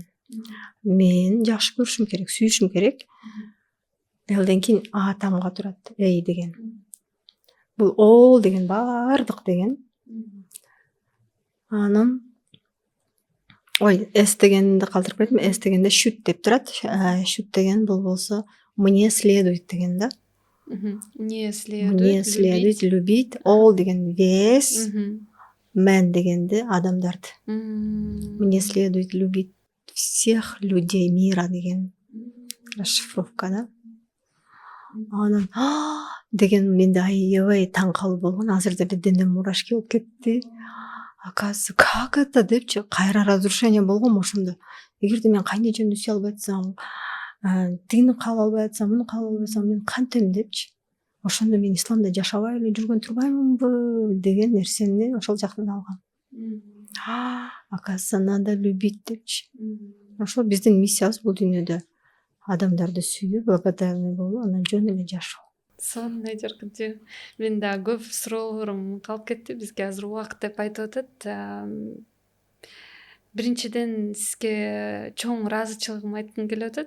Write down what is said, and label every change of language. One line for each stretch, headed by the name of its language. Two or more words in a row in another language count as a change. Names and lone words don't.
Kyrgyz: Мен жакшы көрүшүм керек, сүйүшүм керек. Элден кийин А тамга турат, эй деген. бул all деген бардык деген. Анан ой, S дегенди калтырып кеттим. S дегенде should деп турат. Should деген бул болсо
Russian: мне следует
Kyrgyz: деген да.
Russian: Мне Мне следует любить.
Kyrgyz: All деген весь. Мен дегенде адамдарды.
Russian: Мне следует любить всех людей мира деген расшифровка да.
Kyrgyz: Анан деген менде аябай таң калып болгон. Азыр деле денем мурашки болуп кетти. Оказывается,
Russian: как это
Kyrgyz: депчи, кайра разрушение болгон ошондо. Эгерде мен кайын эжемди сүйө албай атсам, тигини каалай албай атсам, муну каалай албай атсам, мен кантем депчи. Ошондо мен исламда жашабай эле жүргөн турбаймынбы деген нерсени ошол жактан алгам.
Russian: Оказывается, надо любить депчи.
Kyrgyz: Ошол биздин миссиябыз бул дүйнөдө адамдарды сүйүп, благодарный болуп, анан жөн эле жашоо. Сонун жаркынчы. Мен да көп суроолорум калып кетти. Бизге азыр убакыт деп айтып атат. Биринчиден сизге чоң ыраазычылыгымды айткым келип атат.